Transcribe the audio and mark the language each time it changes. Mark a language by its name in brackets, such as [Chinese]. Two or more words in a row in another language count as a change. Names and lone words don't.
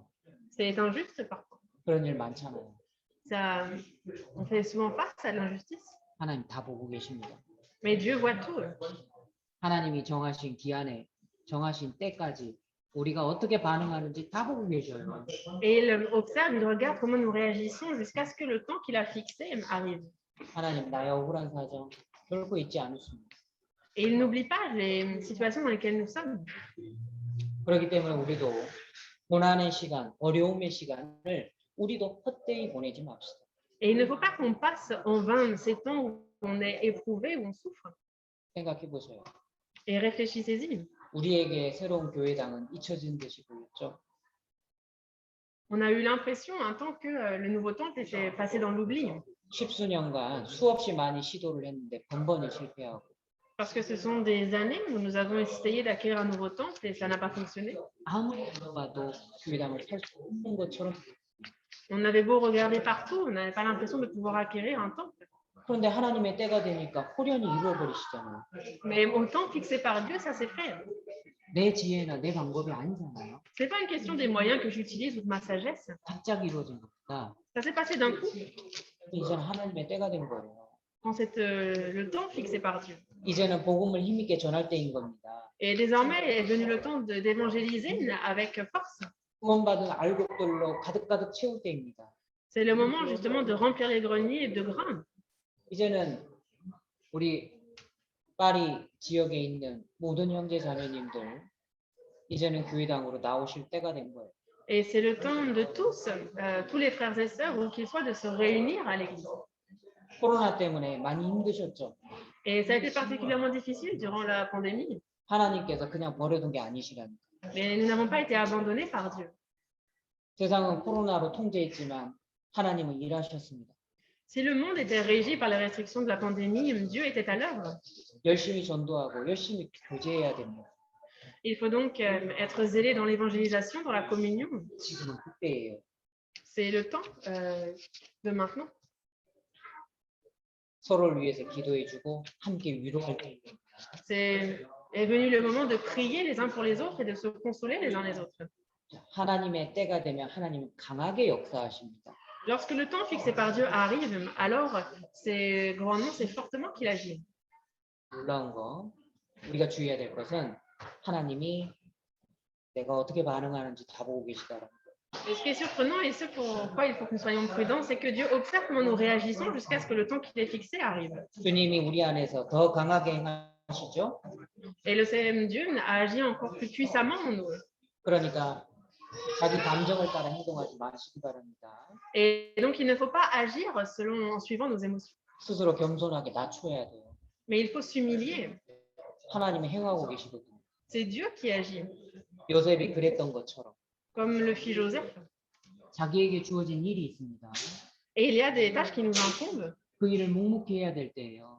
[French] C'est injuste parfois. [Korean] 그런 일 많잖아요. [French] On fait souvent face à l'injustice, [Korean] 하나님 다 보고 계십니다. [French] mais Dieu voit tout. [Korean] 하나님이 정하신 기한에 정하신 때까지 우리가 어떻게 반응하는지 다 보고 계셔요. [French] Et il observe, il regarde comment nous réagissons jusqu'à ce que le temps qu'il a fixé arrive. [Korean] 하나님 나의 억울한 사정 결코 잊지 않으십니다. [French] Et il n'oublie pas les situations dans lesquelles nous sommes. [Korean] 그렇기 때문에 우리도 고난의 시간, 어려움의 시간을 우리도 헛되이 보내지 맙시다. [French] Et il ne faut pas qu'on passe en vain ces temps où on est éprouvé, où on souffre. [Korean] 생각해 보세요. [French] Et réfléchissez-y. [Korean] 우리에게 새로운 교회당은 잊혀진 듯이 보였죠. [French] On a eu l'impression un temps que le nouveau temple était passé dans l'oubli. [Korean] 십수년간 수없이 많이 시도를 했는데 번번이 실패하고 [French] Parce que ce sont des années où nous avons essayé d'acquérir un nouveau temple et ça n'a pas fonctionné. [Korean] 아무리 봐도 교회당을 살 수 없는 것처럼 [French] On avait beau regarder partout, on n'avait pas l'impression de pouvoir acquérir un temple. [Korean] 그런데 하나님의 때가 되니까 호련히 이루어버리시잖아요. [French] Mais au temps fixé par Dieu, ça s'est fait. [Korean] 내 지혜나 내 방법이 아니잖아요. [French] Ce n'est pas une question des moyens que j'utilise ou de ma sagesse. [Korean] 갑자기 이루어진 겁니다. [French] Ça s'est passé d'un coup [Korean] 이제는 하나님의 때가 된 거예요. [French] quand c'est le temps fixé par Dieu. [Korean] 이제는 복음을 힘있게 전할 때인 겁니다. [French] Et désormais est venu le temps d'évangéliser avec force. [Korean] 구원받은 알곡들로 가득가득 채울 때입니다. [French] C'est le moment justement de remplir les greniers de grains. [Korean] 이제는 우리 파리 지역에 있는 모든 형제 자매님들 이제는 교회당으로 나오실 때가 된 거예요. [French] Et c'est le temps de tous, tous les frères et sœurs, où qu'ils soient, de se réunir à l'église. [Korean] 코로나 때문에 많이 힘드셨죠? [French] Et ça a été particulièrement difficile durant la pandémie. [Korean] 하나님께서 그냥 버려둔 게 아니시라니까. [French] Mais nous n'avons pas été abandonnés par Dieu. [Korean] 세상은 코로나로 통제했지만 하나님은 일하셨습니다. [French] Si le monde était régi par les restrictions de la pandémie, Dieu était à l'œuvre. [Korean] 열심히 전도하고 열심히 교제해야 됩니다. [French] Il faut donc être zélé dans l'évangélisation, dans la communion. [Korean] 지금은 그때예요. [French] C'est le temps de maintenant. [Korean] 서로를 위해서 기도해주고 함께 위로할 때입니다. [French] Est venu le moment de prier les uns pour les autres et de se consoler les uns les autres. [Korean] 하나님의 때가 되면 하나님은 강하게 역사하십니다. [French] Lorsque le temps fixé par Dieu arrive, alors c'est grandement, c'est fortement qu'il agit. [Korean] 놀라운 거 우리가 주의해야 될 것은 하나님이 내가 어떻게 반응하는지 다 보고 계시다라는 거. [French] Et ce qui est surprenant et ce pourquoi il faut que nous soyons prudents, c'est que Dieu observe comment nous réagissons jusqu'à ce que le temps qui est fixé arrive. [Korean] 주님이 우리 안에서 더 강하게 행하시죠. [French] Et le Seigneur Dieu a agi encore plus puissamment en nous. [Korean] 그러니까 자기 감정을 따라 행동하지 마시기 바랍니다. [French] Et donc il ne faut pas agir en suivant nos émotions. [Korean] 스스로 겸손하게 낮춰야 돼요. [French] Mais il faut s'humilier. [Korean] 하나님이 행하고 계시거든요. [French] C'est Dieu qui agit, [Korean] 요셉이 그랬던 것처럼 [French] comme le fit Joseph. [Korean] 자기에게 주어진 일이 있습니다. [French] Et il y a des tâches qui nous incombent. [Korean] 그 일을 묵묵히 해야 될 때예요.